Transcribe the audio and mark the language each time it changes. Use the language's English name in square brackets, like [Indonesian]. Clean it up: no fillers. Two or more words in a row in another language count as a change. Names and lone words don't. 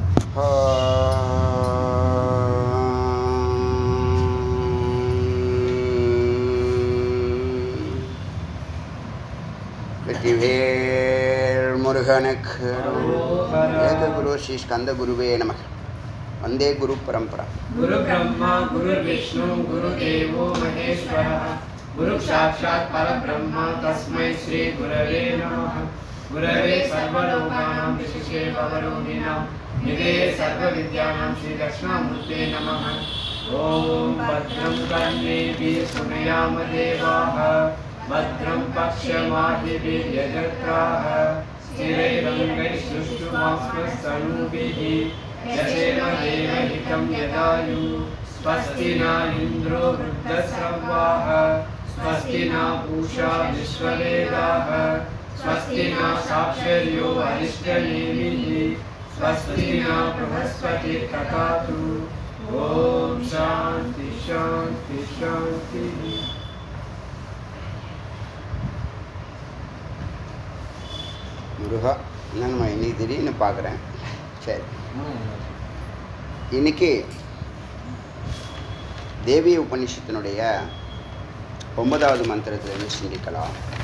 [Tamil] வெற்றிவேல் முருகனுக்கு [Sanskrit] एकगुरु श्री स्कन्द गुरवे नमः. वन्दे गुरु परम्परा. गुरु ब्रह्मा गुरु विष्णु गुरु देवो महेश्वरः गुरु साक्षात् परब्रह्म तस्मै श्री गुरवे नमः. गुरवे सर्वलोकानां भिषजे भवरोगिणाम् निधये सर्वविद्यानां श्री दक्षिणामूर्तये नमः. ॐ भद्रं कर्णेभिः शृणुयाम देवाः भद्रं पश्यमाहिभिः यजत्राः स्थिरैरङ्गैः यशेम देवहितं यदायुः. स्वस्ति न इन्द्रो वृद्धश्रवाः स्वस्ति न पूषा विश्ववेदाः स्वस्ति न साक्षर्यो अरिष्टनेमिः स्वस्ति न बृहस्पति तथातु. ॐ शान्ति शान्ति शान्तिः. [Tamil] முருகா, என்னம்மா இன்னைக்கு திடீர்னு பார்க்குறேன். சரி, இன்னைக்கு தேவி உபநிஷத்தினுடைய 9வது மந்திரத்திலிருந்து சிந்திக்கலாம்.